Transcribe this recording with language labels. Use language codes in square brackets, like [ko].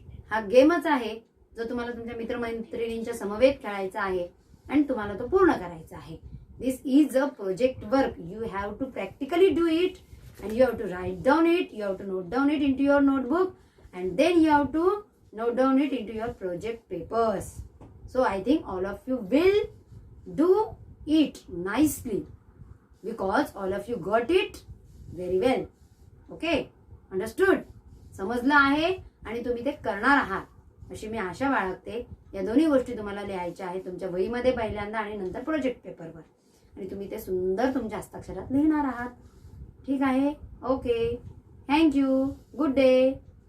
[mr] हा गेमच आहे जो तुम्हाला तुमच्या मित्रमैत्रिणींच्या समवेत खेळायचा आहे आणि तुम्हाला तो पूर्ण करायचा आहे. [en] This is a project work. You have to practically do it and you have to write down it, you have to note down it into your notebook, and then you have to note down it into your project papers. So I think all of you will do it nicely because all of you got it very well. Okay, understood? [mr] समजलं आहे आणि तुम्ही ते करणार आहात अशी मी आशा बाळगते. या दोन्ही गोष्टी तुम्हाला लिहायच्या आहेत तुमच्या वहीमध्ये पहिल्यांदा आणि नंतर प्रोजेक्ट पेपरवर, आणि तुम्ही ते सुंदर तुमच्या हस्ताक्षरात लिहिणार आहात. ठीक आहे? [en] Okay, thank you, good day.